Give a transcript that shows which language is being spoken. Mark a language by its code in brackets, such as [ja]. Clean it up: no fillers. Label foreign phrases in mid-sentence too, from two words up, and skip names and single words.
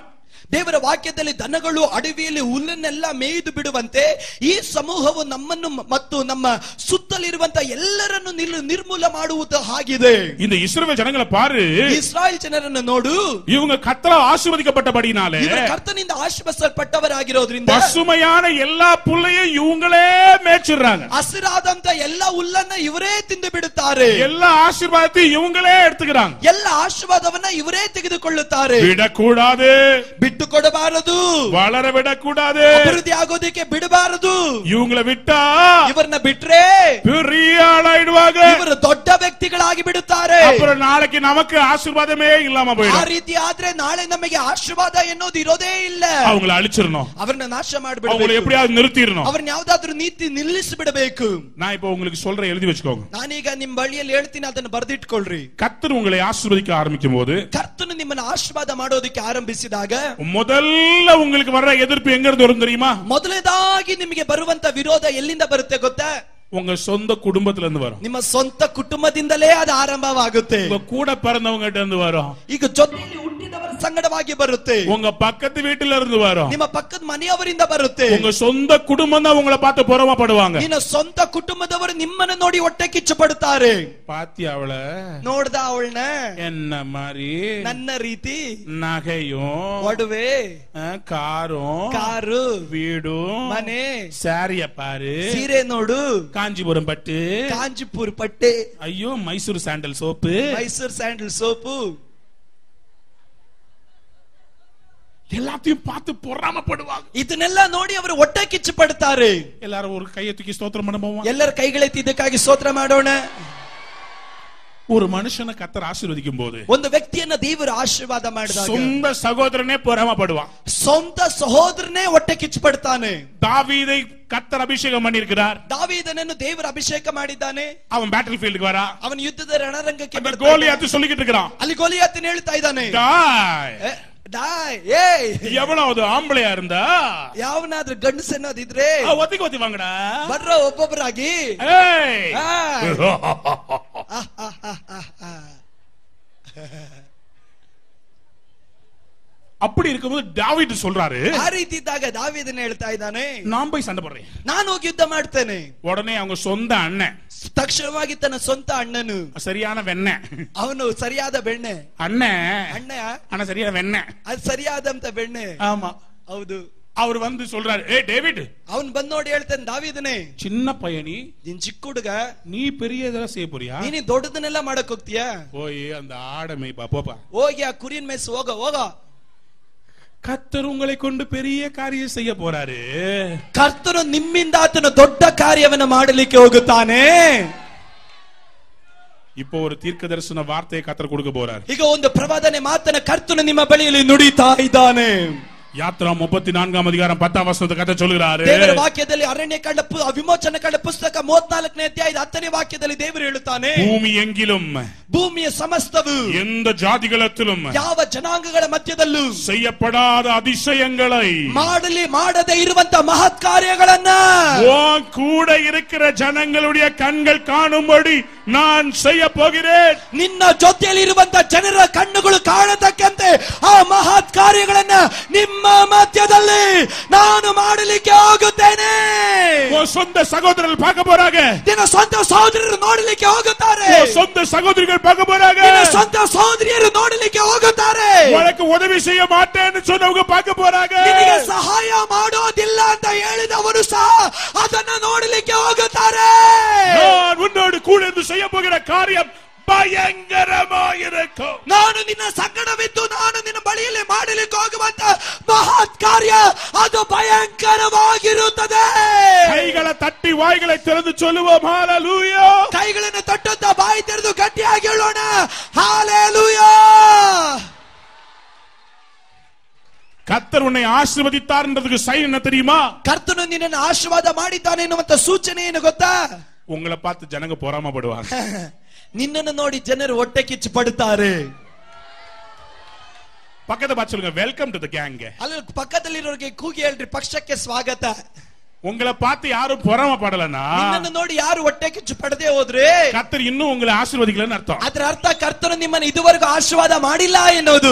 [kn] ದೇವರ ವಾಕ್ಯದಲ್ಲಿ ದನಗಳು ಅಡವಿಯಲ್ಲಿ ಹುಲ್ಲನ್ನೆಲ್ಲ ಮೇಯ್ದು ಬಿಡುವಂತೆ ಈ ಸಮೂಹವು ನಮ್ಮನ್ನು ಮತ್ತು ನಮ್ಮ ಸುತ್ತಲಿರುವಂತ ಎಲ್ಲರನ್ನು ನಿರ್ಮೂಲ ಮಾಡುವುದು ಆಗಿದೆ. [ta] இந்த இஸ்ரவேல் ஜனங்களை பாரு, [kn] ಇಸ್ರಾಯೇಲ್ ಜನರನ್ನು ನೋಡು, [ta] இவங்க கர்த்தரால் ஆசீர்வதிக்கப்பட்டபடினாலே, [kn] ಇವರು ಕರ್ತನಿಂದ ಆಶೀರ್ವದಿಸಲ್ಪಟ್ಟವರಾಗಿರೋದ್ರಿಂದ [ta] பசுமையான எல்லா புல்லையும் இவங்களே மேய்ச்சிடுறாங்க. [kn] ಹಸಿರಾದಂತ ಎಲ್ಲ ಹುಲ್ಲನ್ನ ಇವರೇ ತಿಂದು ಬಿಡುತ್ತಾರೆ. [ta] எல்லா ஆசீர்வாதத்தையும் இவங்களே எடுத்துக்கிறாங்க. [kn] ಎಲ್ಲ ಆಶೀರ್ವಾದವನ್ನ ಇವರೇ ತೆಗೆದುಕೊಳ್ಳುತ್ತಾರೆ. [ta] விடக்கூடாது, [kn] ಬಿಟ್ಟು ಕೊಡಬಾರದು, [ta] வளர விடக்கூடாது, [kn] ಅಭಿವೃದ್ಧಿ ಆಗೋದಕ್ಕೆ ಬಿಡಬಾರದು. [ta] இவங்களை விட்டா [kn] ಇವರನ್ನ ಬಿಟ್ರೆ [ta] பெரிய ஆளாயிடுவாங்க, [kn] ಇವರು ದೊಡ್ಡ ವ್ಯಕ್ತಿಗಳಾಗಿ ಬಿಡುತ್ತಾರೆ. [ta] அப்புறம் நாளைக்கு நமக்கு ஆசீர்வாதமே இல்லாம [kn] ಆ [ta] போயிடும். [kn] ರೀತಿ ಆದ್ರೆ ನಾಳೆ ನಮಗೆ ಆಶೀರ್ವಾದ ಎನ್ನುವುದು ಇರೋದೇ ಇಲ್ಲ. [ta] அவங்களை அழிச்சிடணும், [kn] ಅವರನ್ನ ನಾಶ [ta] அவங்களை [kn] ಮಾಡಿಬಿಡಬೇಕು, [ta] எப்படியாவது நிறுத்திடணும். [kn] ಅವ್ರನ್ನ ಯಾವ್ದಾದ್ರು ನೀತಿ ನಿಲ್ಲಿಸಿ ಬಿಡಬೇಕು. [ta] நான் இப்ப உங்களுக்கு சொல்றேன், எழுதி வச்சுக்கோங்க. [kn] ನಾನೀಗ ನಿಮ್ ಬಳಿಯಲ್ಲಿ ಹೇಳ್ತೀನಿ, ಅದನ್ನು ಬರೆದಿಟ್ಕೊಳ್ರಿ. [ta] கர்த்தர் உங்களை ஆசீர்வதிக்க ஆரம்பிக்கும் போது, [kn] ಕರ್ತನು ನಿಮ್ಮನ್ನ ಆಶೀರ್ವಾದ ಮಾಡೋದಕ್ಕೆ ಆರಂಭಿಸಿದಾಗ [ta] முதல்ல உங்களுக்கு வர்ற எதிர்ப்பு எங்க இருந்து வரும் தெரியுமா? [kn] ಮೊದಲನೇದಾಗಿ ನಿಮಗೆ ಬರುವಂತ ವಿರೋಧ ಎಲ್ಲಿಂದ ಬರುತ್ತೆ ಗೊತ್ತಾ? [ta] உங்க சொந்த குடும்பத்துல இருந்து வரும், [kn] ನಿಮ್ಮ ಸ್ವಂತ ಕುಟುಂಬದಿಂದಲೇ ಅದು ಆರಂಭವಾಗುತ್ತೆ. [ta] உங்க கூட பிறந்தவங்க கிட்ட இருந்து வரும், [kn] ಈಗ ಜೊತೆಯಲ್ಲಿ ಹುಟ್ಟಿದವರ ಸಂಗಡವಾಗಿ ಬರುತ್ತೆ, [ta] உங்க பக்கத்து வீட்டுல இருந்து வரும், [kn] ನಿಮ್ಮ ಪಕ್ಕದ ಮನೆಯವರಿಂದ ಬರುತ್ತೆ. [ta] உங்க சொந்த குடும்பம் தான் உங்களை பார்த்து பொறாமப்படுவாங்க. [kn] ನಿನ್ನ ಸ್ವಂತ ಕುಟುಂಬದವರು ನಿಮ್ಮನ್ನ ನೋಡಿ ಹೊಟ್ಟೆ ಕಿಚ್ಚು ಪಡುತ್ತಾರೆ. [ta] பாத்தியா அவள, [kn] ನೋಡ್ದ ಅವಳನ್ನ, [ta] என்ன மாதிரி [kn] ನನ್ನ ರೀತಿ [ta] நகையும் [kn] ಒಡವೆ, [ta] காரும் [kn] ಕಾರು, [ta] வீடும் [kn] ಮನೆ, [ta] சாரிய பாரு, [kn] ಸೀರೆ ನೋಡು, [ta] காஞ்சிபுரம் பட்டு, [kn] ಕಾಂಜಿಪುರ್ ಪಟ್ಟೆ, [ta] ஐயோ மைசூர் சாண்டல் சோப்பு, [kn] ಮೈಸೂರ್ ಸ್ಯಾಂಡಲ್ ಸೋಪು, [ta] எல்லாத்தையும் பார்த்து பொறாமப்படுவாங்க. [kn] ಇದನ್ನೆಲ್ಲ ನೋಡಿ ಅವರು ಹೊಟ್ಟೆ ಕಿಚ್ಚು ಪಡುತ್ತಾರೆ. [ta] எல்லாரும் ஒரு கையை தூக்கி ஸ்தோத்திரம் பண்ண போவோம். [kn] ಎಲ್ಲರ ಕೈಗಳೆತ್ತಿ ಇದಕ್ಕಾಗಿ ಸ್ತೋತ್ರ ಮಾಡೋಣ. [ta] ஒரு மனுஷனை கர்த்தர் ஆசீர்வதிக்கும் போது, [kn] ಒಂದು ವ್ಯಕ್ತಿಯನ್ನ ದೇವರು ಆಶೀರ್ವಾದ ಮಾಡಿದಾಗ [ta] சொந்த சகோதரனே பொறாமப்படுவான். [kn] ಸ್ವಂತ ಸಹೋದರನೇ ಹೊಟ್ಟೆ ಕಿಚ್ಚು ಪಡ್ತಾನೆ. [ta] தாவீதை கர்த்தர் அபிஷேகம் பண்ணியிருக்கிறார். [kn] ದಾವೀದನನ್ನು ದೇವರು ಅಭಿಷೇಕ ಮಾಡಿದ್ದಾನೆ. [ta] அவன் [en] battle fieldக்கு [ta] வரா, [kn] ಅವನು ಯುದ್ಧದ ರಣರಂಗಕ್ಕೆ ಬರ್ತಾನೆ. [ta] கோலியாத்து சொல்லிக்கிட்டு இருக்கிறான், [kn] ಅಲ್ಲಿ ಗೋಲಿಯಾತನ ಹೇಳ್ತಾ ಇದ್ದಾನೆ, [ta] எவ்வளவு ஆம்பளையா இருந்தா [kn] ಯಾವನಾದ್ರೂ ಗಂಡಸ ಅನ್ನೋದಿದ್ರೆ [ta] ஒத்திக்கு ஒத்தி வாங்கடா, [kn] ಬರ್ರ ಒಬ್ಬೊಬ್ಬರಾಗಿ. [ta] அப்படி இருக்கும்போது தாவீது சொல்றாரு, [kn] ಆ ರೀತಿ ಇದ್ದಾಗ ದಾವೀದನ ಹೇಳ್ತಾ ಇದ್ದಾನೆ, [ta] நான் போய் சண்டை போடுறேன். [kn] ನಾನು ಹೋಗಿ ಯುದ್ಧ ಮಾಡ್ತೇನೆ. [ta] உடனே அவங்க சொந்த அண்ணன், [kn] ತಕ್ಷಣವಾಗಿ ತನ್ನ ಸ್ವಂತ ಅಣ್ಣನು, [ta] சரியான வெண்ண, [kn] ಅವನು ಸರಿಯಾದ ಬೆಣ್ಣೆ, [ta] அண்ணன் ஆனா சரியான வெண்ண, [kn] ಅದು ಸರಿಯಾದಂತ ಬೆಣ್ಣೆ. [ta] ஆமா [kn] ಹೌದು. [ta] அவர் வந்து சொல்றாரு, ஏ டேவிட், [kn] ಅವನ್ ಬಂದ್ ನೋಡಿ ಹೇಳ್ತಾನೆ, ದಾವೀದನೇ, [ta] சின்ன பையனி, [kn] ನೀನ್ ಚಿಕ್ಕ ಹುಡುಗ, [ta] நீ பெரிய இதெல்லாம் செய்ய போறியா? [kn] ನೀನು ದೊಡ್ಡದನ್ನೆಲ್ಲ ಮಾಡಕ್ ಹೋಗ್ತೀಯಾ? [ta] போய் அந்த ஆடை மேய்ப்பா, போப்பா, [kn] ಹೋಗಿ ಆ ಕುರಿನ ಮೇಯ್ಸು, ಹೋಗ ಹೋಗ. [ta] கர்த்தர் உங்களை கொண்டு பெரிய காரியம் செய்ய போறாரு. [kn] ಕರ್ತನು ನಿಮ್ಮಿಂದ ಆತನು ದೊಡ್ಡ ಕಾರ್ಯವನ್ನು ಮಾಡಲಿಕ್ಕೆ ಹೋಗುತ್ತಾನೆ. [ta] இப்போ ஒரு தீர்க்க தரிசன வார்த்தையை கர்த்தர் கொடுக்க போறார். [kn] ಈಗ ಒಂದು ಪ್ರವಾದನೆ ಮಾತನ್ನ ಕರ್ತನು ನಿಮ್ಮ ಬಳಿಯಲ್ಲಿ ನುಡಿತಾ ಇದ್ದಾನೆ. [ta] யாத்ரா 34 அதிகாரம் 10 வசனத்தை கர்த்தர் சொல்கிறாரு. [kn] ದೇವರ ವಾಕ್ಯದಲ್ಲಿ ಅರಣ್ಯಕಾಂಡ ವಿಮೋಚನ ಕಾಂಡ ಪುಸ್ತಕ 34ನೇ ಅಧ್ಯಾಯದ 10ನೇ ವಾಕ್ಯದಲ್ಲಿ ದೇವರು ಹೇಳುತ್ತಾನೆ, [ta] பூமி எங்கிலும், [kn] ಭೂಮಿಯ ಸಮಸ್ತವು, [ta] எந்த ஜாதிகளத்திலும், [kn] ಯಾವ ಜನಾಂಗಗಳ ಮಧ್ಯದಲ್ಲೂ [ta] செய்யப்படாத அதிசயங்களை, [kn] ಮಾಡದೇ ಇರುವಂತ ಮಹತ್ ಕಾರ್ಯಗಳನ್ನ [ta] உன் கூட இருக்கிற ஜனங்களுடைய கண்கள் காணும்படி நான் செய்ய போகிறேன். [kn] ನಿನ್ನ ಜೊತೆಯಲ್ಲಿ ಇರುವಂತ ಜನರ ಕಣ್ಣುಗಳು ಕಾಣತಕ್ಕಂತೆ ಆ ಮಹತ್ ಕಾರ್ಯಗಳನ್ನ ನಿಮ್ಮ ಮಧ್ಯದಲ್ಲಿ ನಾನು ಮಾಡಲಿಕ್ಕೆ ಹೋಗುತ್ತೇನೆ. [ta] உன் சொந்த சகோதரர்கள் பார்க்க போறாங்க, [kn] ನಿನ್ನ ಸ್ವಂತ ಸಹೋದರರು ನೋಡಲಿಕ್ಕೆ ಹೋಗುತ್ತಾರೆ, [ta] உன் சொந்த சகோதரிகள் பார்க்க போறாங்க, [kn] ನಿನ್ನ ಸ್ವಂತ ಸಹೋದರಿಯರು ನೋಡಲಿಕ್ಕೆ ಹೋಗುತ್ತಾರೆ, [ta] உனக்கு உதவி செய்ய மாட்டேன்னு சொன்னவங்க பார்க்க போறாங்க, [kn] ನಿನಗೆ ಸಹಾಯ ಮಾಡೋದಿಲ್ಲ ಅಂತ ಹೇಳಿದವರು ಸಹ ಅದನ್ನ ನೋಡಲಿಕ್ಕೆ ಹೋಗುತ್ತಾರೆ. [ta] நான் உன்னோடு கூட இருந்து செய்ய போகிற காரியம் பயங்கரமாயிருக்கும். [kn] ನಾನು ನಿನ್ನ ಸಂಗಡವಿದ್ದು ನಾನು ನಿನ್ನ ಬಳಿಯಲ್ಲಿ ಮಾಡಲಿಕ್ಕೆ ಹೋಗುವಂತ ಮಹತ್ ಕಾರ್ಯ ಅದು ಭಯಂಕರವಾಗಿರುತ್ತದೆ. [ta] கைகளை தட்டி வாய்களை திறந்து சொல்லுவோம் ஹalleluya. [kn] ಕೈಗಳನ್ನು ತಟ್ಟುತ್ತಾ ಬಾಯಿ ತೆರೆದು ಗಟ್ಟಿಯಾಗಿ ಹೇಳೋಣ ಹalleluya. [ta] கர்த்தர் உன்னை ஆசீர்வதித்தார்ன்றதுக்கு சைன் என்ன தெரியுமா? [kn] ಕರ್ತನು ನಿನ್ನನ್ನು ಆಶೀರ್ವಾದ ಮಾಡಿದ್ದಾನೆ ಎನ್ನುವಂತ ಸೂಚನೆ ಏನು ಗೊತ್ತಾ? [ta] உங்களை பார்த்து ஜனங்க பொறாமப்படுவாங்க. [kn] ನಿನ್ನನ್ನು ನೋಡಿ ಜನರು ಹೊಟ್ಟೆ ಕಿಚ್ಚು ಪಡುತ್ತಾರೆ. [ta] பக்கத்துல பார்த்து சொல்லுங்க, [en] welcome to the gang. [kn] ಅಲ್ಲಿ ಪಕ್ಕದಲ್ಲಿರೋರಿಗೆ ಕೂಗಿ ಹೇಳ್ರಿ, ಪಕ್ಷಕ್ಕೆ ಸ್ವಾಗತ. [ta] உங்களை பார்த்து யாரும் பொறாமப்படலனா, [kn] ನಿನ್ನನ್ನು ನೋಡಿ ಯಾರು ಹೊಟ್ಟೆ ಕಿಚ್ಚು ಪಡದೆ ಹೋದ್ರೆ [ta] கர்த்தர் இன்னும் உங்களை ஆசீர்வதிக்கலன்னு அர்த்தம். [kn] ಅದರ ಅರ್ಥ ಕರ್ತನು ನಿಮ್ಮನ್ನು ಇದುವರೆಗೂ ಆಶೀರ್ವಾದ ಮಾಡಿಲ್ಲ ಎನ್ನುವುದು.